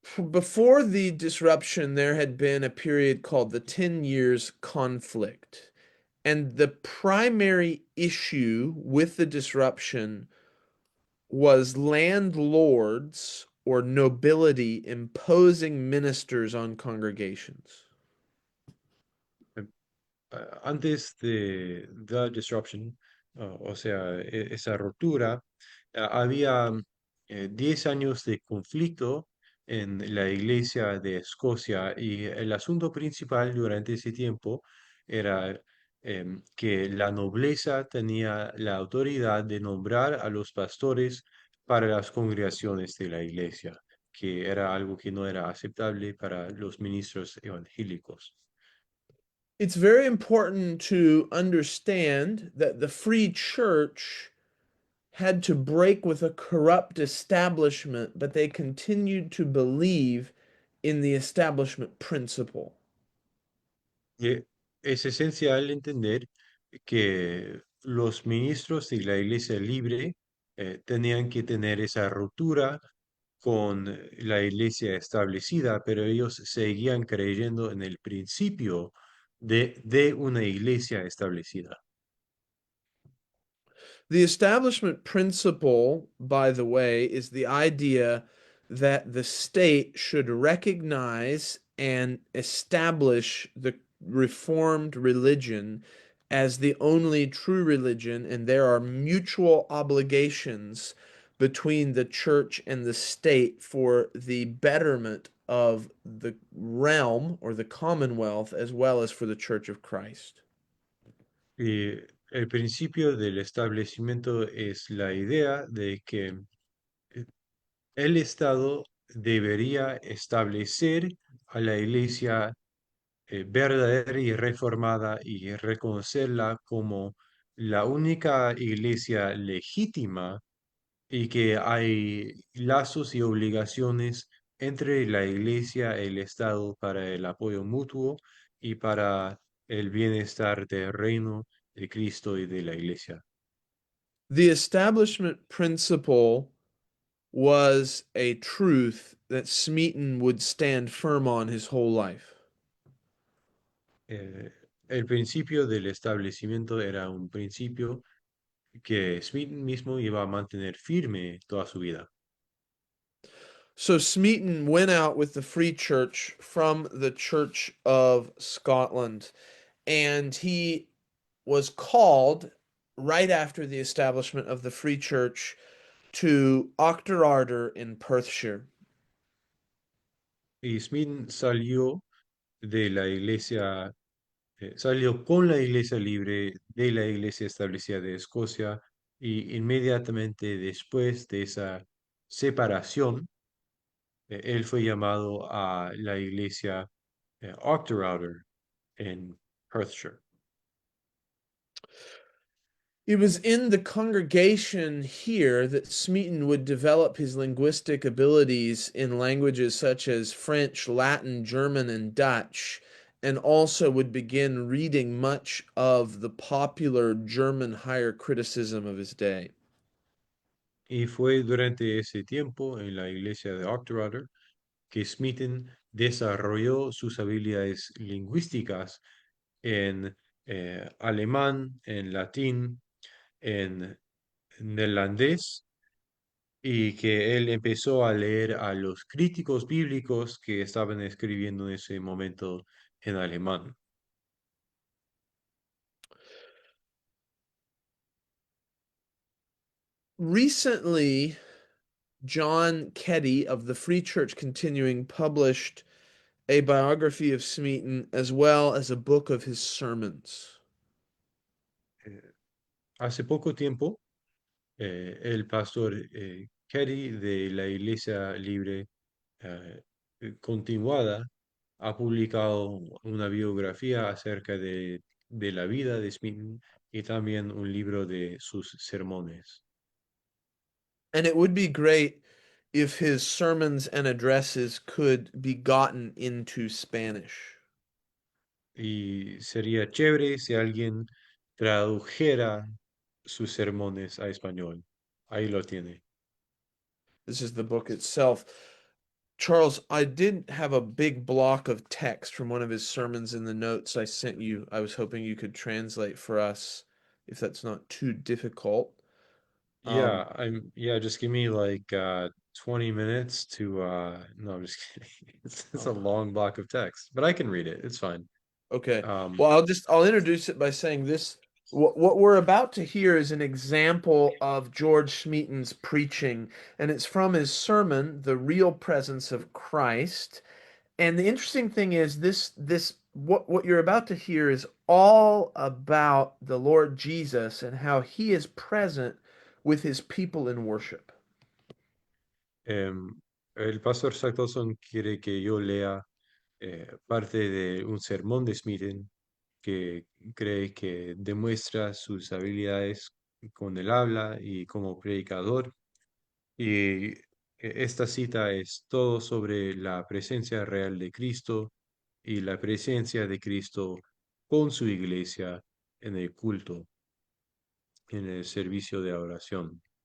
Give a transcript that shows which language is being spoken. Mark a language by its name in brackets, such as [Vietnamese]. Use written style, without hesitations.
[English] Before the disruption, there had been a period called the 10 Years Conflict. And the primary issue with the disruption was landlords or nobility imposing ministers on congregations. [Spanish] Antes de The Disruption, o sea, esa ruptura, había 10 años de conflicto en la iglesia de Escocia y el asunto principal durante ese tiempo era que la nobleza tenía la autoridad de nombrar a los pastores para las congregaciones de la iglesia, que era algo que no era aceptable para los ministros evangélicos. [English] It's very important to understand that the free church had to break with a corrupt establishment, but they continued to believe in the establishment principle. [Spanish] Y es esencial entender que los ministros de la Iglesia Libre tenían que tener esa ruptura con la Iglesia establecida, pero ellos seguían creyendo en el principio de una Iglesia establecida. [English] The establishment principle, by the way, is the idea that the state should recognize and establish the Reformed religion as the only true religion, and there are mutual obligations between the church and the state for the betterment of the realm or the commonwealth as well as for the Church of Christ. [Spanish] Y el principio del establecimiento es la idea de que el Estado debería establecer a la Iglesia verdadera y reformada y reconocerla como la única iglesia legítima y que hay lazos y obligaciones entre la iglesia y el Estado para el apoyo mutuo y para el bienestar del reino de Cristo y de la iglesia. [English] The establishment principle was a truth that Smeaton would stand firm on his whole life. [Spanish] Eh, el principio del establecimiento era un principio que Smith mismo iba a mantener firme toda su vida. [English] So Smeaton went out with the Free Church from the Church of Scotland, and he was called right after the establishment of the Free Church to Auchterarder in Perthshire. [Spanish] Y Smith salió de la iglesia, salió con la iglesia libre de la iglesia establecida de Escocia y inmediatamente después de esa separación, él fue llamado a la iglesia Auchterarder en Perthshire. [English] It was in the congregation here that Smeaton would develop his linguistic abilities in languages such as French, Latin, German, and Dutch, and also would begin reading much of the popular German higher criticism of his day. [Spanish] Y fue durante ese tiempo en la iglesia de Octorara que Smeaton desarrolló sus habilidades lingüísticas en alemán, en latín, en neerlandés, y que él empezó a leer a los críticos bíblicos que estaban escribiendo en ese momento en alemán. [English] Recently, John Keddy of the Free Church Continuing published a biography of Smeaton as well as a book of his sermons. [Spanish] Eh, Hace poco tiempo, el pastor Kerry de la Iglesia Libre eh, Continuada ha publicado una biografía acerca de la vida de Smith y también un libro de sus sermones. [English] And it would be great if his sermons and addresses could be gotten into Spanish. [Spanish] Y sería chévere si alguien tradujera sus sermones a español. Ahí lo tiene. [English] This is the book itself. Charles, I did have a big block of text from one of his sermons in the notes I sent you. I was hoping you could translate for us if that's not too difficult. Um, Yeah, just give me like 20 minutes to no, I'm just kidding. It's a oh, long block of text, but I can read it. It's fine. okay. Um, Well, I'll introduce it by saying this. What we're about to hear is an example of George Smeaton's preaching, and it's from his sermon, The Real Presence of Christ. And the interesting thing is this what you're about to hear is all about the Lord Jesus and how he is present with his people in worship. [Spanish] em, el pastor Sacktelson quiere que yo lea parte de un sermón de Smithen que cree que demuestra sus habilidades con el habla y como predicador. Y esta cita es todo sobre la presencia real de Cristo y la presencia de Cristo con su iglesia en el culto, en el servicio de oración.